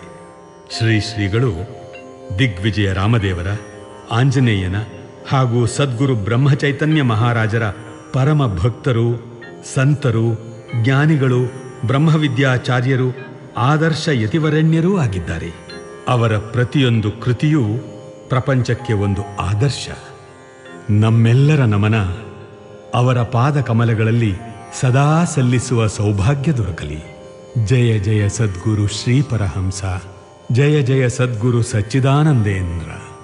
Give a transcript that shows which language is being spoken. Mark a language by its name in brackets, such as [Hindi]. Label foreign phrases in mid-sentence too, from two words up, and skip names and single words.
[Kannada] ಶ್ರೀಗಳು ದಿಗ್ವಿಜಯ ರಾಮದೇವರ, ಆಂಜನೇಯನ ಹಾಗೂ ಸದ್ಗುರು ಬ್ರಹ್ಮಚೈತನ್ಯ ಮಹಾರಾಜರ ಪರಮ ಭಕ್ತರು, ಸಂತರು, ಜ್ಞಾನಿಗಳು, ಬ್ರಹ್ಮವಿದ್ಯಾಚಾರ್ಯರು, ಆದರ್ಶ ಯತಿವರೆಣ್ಯರೂ ಆಗಿದ್ದಾರೆ. ಅವರ ಪ್ರತಿಯೊಂದು ಕೃತಿಯೂ ಪ್ರಪಂಚಕ್ಕೆ ಒಂದು ಆದರ್ಶ. ನಮ್ಮೆಲ್ಲರ ನಮನ ಅವರ ಪಾದ ಕಮಲಗಳಲ್ಲಿ ಸದಾ ಸಲ್ಲಿಸುವ ಸೌಭಾಗ್ಯ ದೊರಕಲಿ. ಜಯ ಜಯ ಸದ್ಗುರು ಶ್ರೀಪರಹಂಸ. ಜಯ ಜಯ ಸದ್ಗುರು ಸಚ್ಚಿದಾನಂದೇಂದ್ರ.